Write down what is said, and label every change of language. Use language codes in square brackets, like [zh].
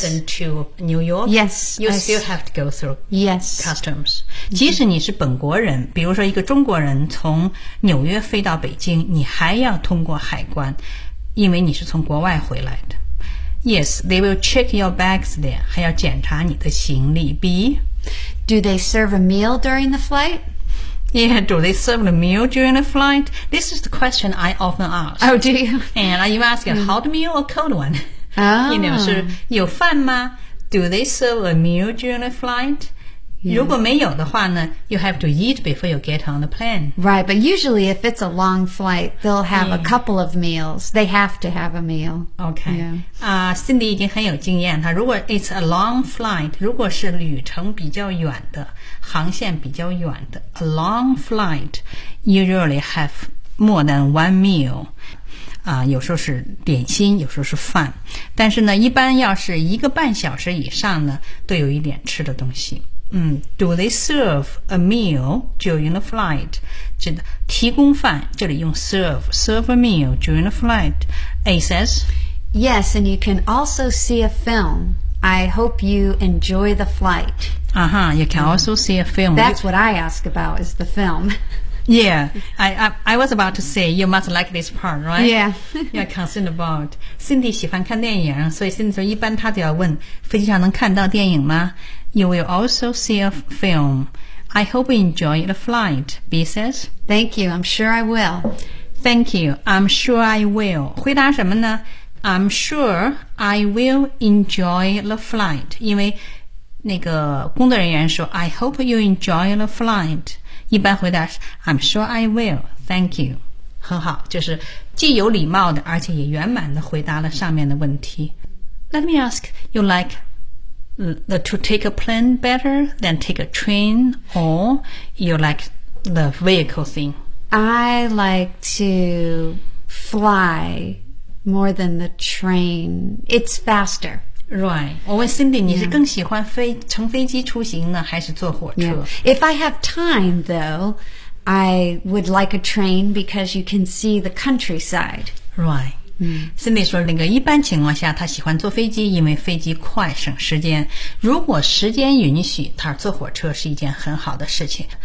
[en] London to New York? Yes. You still have to go through、 yes. customs. [zh] 即使你是本国人、mm-hmm. 比如说一个中国人从纽约飞到北京你还要通过海关因为你是从国外回来的。 [en] Yes, they will check your bags there. [zh] 还要检查你的行李。 [en] B. Do they serve a meal during the flight? Yeah, do they serve the meal during the flight? This is the question I often ask. Oh, do you? And are you asking a hot meal or cold one? Oh. You know, [zh] 是有饭吗? [en] Do they serve a meal during the flight? Yeah. [zh] 如果没有的话呢, [en] you have to eat before you get on the plane. Right, but usually if it's a long flight, they'll have、yeah. a couple of meals. They have to have a meal. Okay. Yeah. [zh] Cindy 已经很有经验。如果 [en] it's a long flight, [zh] 如果是旅程比较远的,航线比较远的 , [en] a long flight, usually have more than one meal. [zh] 有时候是点心有时候是饭。但是呢一般要是一个半小时以上呢都有一点吃的东西。 [en] Do they serve a meal during the flight? [zh] 这个提供饭这里用 [en] serve, serve a meal during the flight. A says, Yes, and you can also see a film. I hope you enjoy the flight. Uh-huh, you can also see a film. That's what I ask about is the film. Yeah, I was about to say you must like this part, right? Yeah. You're concerned about. [zh] Cindy 喜欢看电影所以 Cindy 说一般她都要问飞机上能看到电影吗? [en] You will also see a film. I hope you enjoy the flight, B says. Thank you. I'm sure I will. Thank you. I'm sure I will. [zh] 回答什么呢? [en] I'm sure I will enjoy the flight. [zh] 因为那个工作人员说 [en] I hope you enjoy the flight. [zh] 一般回答是 [en] I'm sure I will. Thank you. [zh] 很好就是既有礼貌的而且也圆满的回答了上面的问题。 [en] Let me ask, you liketo take a plane better than take a train or you like the vehicle thing? I like to fly more than the train. It's faster. Right. [zh] 我问 Cindy, 你是更喜欢飞乘飞机出行呢还是坐火车? [en] Yeah. If I have time though, I would like a train because you can see the countryside. Right. [zh] Cindy 说那个一般情况下他喜欢坐飞机因为飞机快省时间。如果时间允许他坐火车是一件很好的事情。